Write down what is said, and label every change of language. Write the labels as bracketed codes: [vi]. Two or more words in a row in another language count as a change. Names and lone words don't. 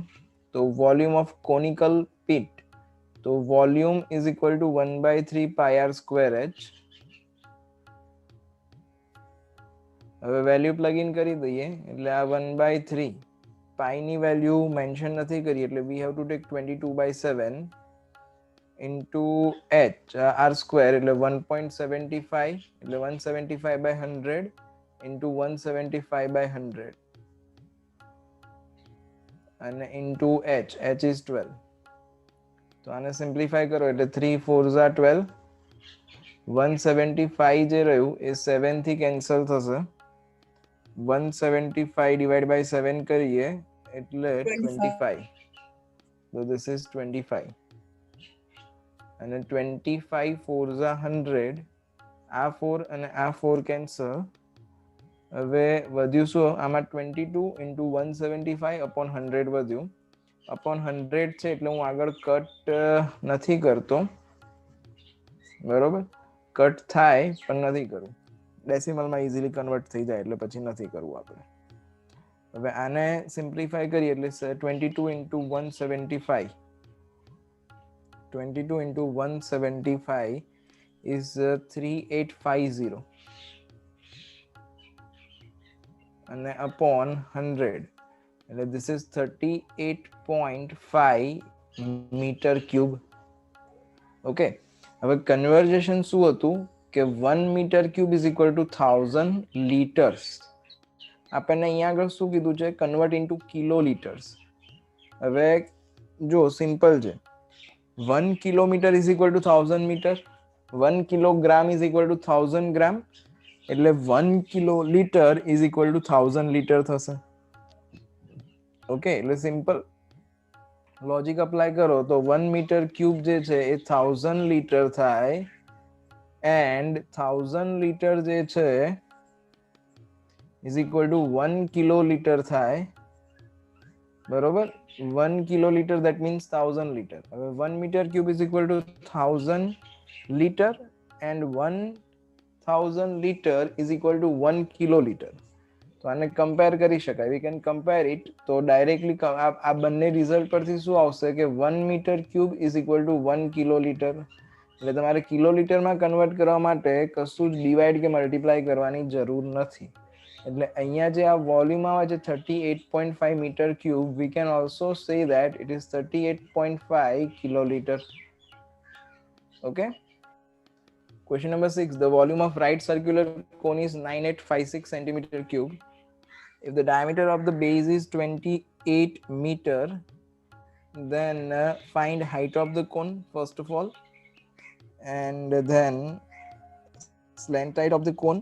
[en] So volume of conical pit, so volume is equal to 1 by 3 pi r square h. હવે value plug in [gu] કરી દઈએ એટલે આ [en] 1 by 3 પાઈ ની value mention [gu] નથી કરી એટલે [en] we have to take 22 by 7 into h r square [gu] એટલે 1.75 એટલે [en] 175 by 100 into 175 by 100 and into h is 12. [gu] તો આને સિમ્પ્લિફાય કરો એટલે [en] 3 4s are 12, [gu] 175 જે રહ્યું એ 7 થી કેન્સલ થશે, [en] 175 divided by 7 [gu] કરીએ એટલે 25. [en] so this is 25 and then 25 4s are 100, [gu] આ 4 અને આ 4 કેન્સલ. હવે વધ્યું શું આમાં [en] 22 into 175 upon 100 [gu] વધ્યું, upon 100 છે એટલે હું આગળ કટ નથી કરતો, બરોબર, કટ થાય પણ નથી કરું, ડેસિમલમાં [en] easily convert [gu] થઈ જાય એટલે પછી નથી કરવું આપણે. હવે આને સિમ્પ્લિફાય કરીએ એટલે [en] 22 into 175, 22 into 175 is 3850 અને upon 100 એટલે this is 38.5 meter cube. okay [gu] હવે કન્વર્ઝેશન શું હતું કે [en] 1 meter cube is equal to 1000 liters. [gu] આપણને અહીંયા આગળ શું કીધું છે [en] convert into kilo liters. [gu] હવે જો સિમ્પલ છે, [en] 1 kilometer is equal to 1000 meter, 1 kilogram is equal to 1000 gram, એટલે 1 kilo liter is equal to 1000 liter થશે. [gu] ઓકે એટલે [en] simple logic apply [gu] કરો તો [en] 1 meter cube [gu] જે છે એ 1000 લીટર થાય [en] and 1000 liter [gu] જે છે [en] is equal to 1 kilo liter [gu] થાય, બરોબર. [en] 1 kilo liter that means 1000 લીટર. હવે 1 meter cube is equal to 1000 liter and 1000 liter is equal to 1 kilo liter. [gu] તો આને કમ્પેર કરી શકાય, [en] we can compare it. [gu] તો ડાયરેક્ટલી આ બંને રિઝલ્ટ પરથી શું આવશે કે [en] 1 meter cube is equal to 1 kilo liter. [gu] એટલે તમારે કિલો લીટરમાં કન્વર્ટ કરવા માટે કશું જ ડિવાઈડ કે મલ્ટીપ્લાય કરવાની જરૂર નથી. એટલે અહીંયા જે આ વોલ્યુમ આવે છે [en] 38.5 meter cube, we can also say that it is 38.5 kilo liter. ઓકે. Question number 6. The volume of right circular cone is 9856 centimeter cube. If the diameter of the base is 28 meter, then find height of the cone first of all, and then slant height of the cone.